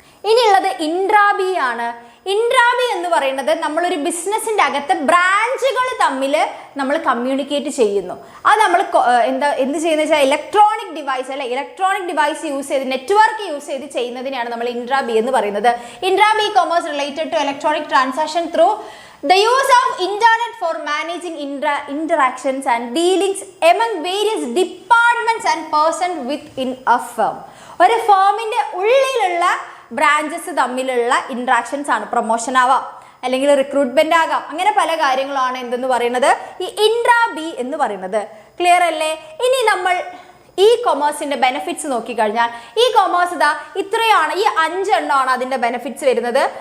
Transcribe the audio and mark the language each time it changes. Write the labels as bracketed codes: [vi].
[ml] ഇനിയുള്ളത് ഇൻട്രാബി ആണ്. ഇൻട്രാബി എന്ന് പറയുന്നത് നമ്മളൊരു ബിസിനസ്സിൻ്റെ അകത്ത് ബ്രാഞ്ചുകൾ തമ്മിൽ നമ്മൾ കമ്മ്യൂണിക്കേറ്റ് ചെയ്യുന്നു. അത് നമ്മൾ എന്ത് ചെയ്യുന്നത് വെച്ചാൽ ഇലക്ട്രോണിക് ഡിവൈസ് അല്ലെ, ഇലക്ട്രോണിക് ഡിവൈസ് യൂസ് ചെയ്ത് നെറ്റ്വർക്ക് യൂസ് ചെയ്ത് ചെയ്യുന്നതിനാണ് നമ്മൾ ഇൻട്രാബി എന്ന് പറയുന്നത്. [en] Intra B commerce related to electronic transaction through the use of internet for managing interactions and dealings among various departments and persons within a firm. [ml] ഒരു ഫേമിൻ്റെ ഉള്ളിലുള്ള ബ്രാഞ്ചസ് തമ്മിലുള്ള ഇൻട്രാക്ഷൻസ് ആണ്. പ്രൊമോഷൻ ആവാം, അല്ലെങ്കിൽ റിക്രൂട്ട്മെന്റ് ആകാം, അങ്ങനെ പല കാര്യങ്ങളാണ് എന്തെന്ന് പറയുന്നത് ഈ ഇൻട്രാബി എന്ന് പറയുന്നത്. ക്ലിയർ അല്ലേ? ഇനി നമ്മൾ ഈ കൊമേഴ്സിന്റെ ബെനിഫിറ്റ്സ് നോക്കിക്കഴിഞ്ഞാൽ ഈ കൊമേഴ്സ് ഇതാ ഇത്രയാണ്, ഈ 5 എണ്ണമാണ് അതിന്റെ ബെനിഫിറ്റ്സ് വരുന്നത്.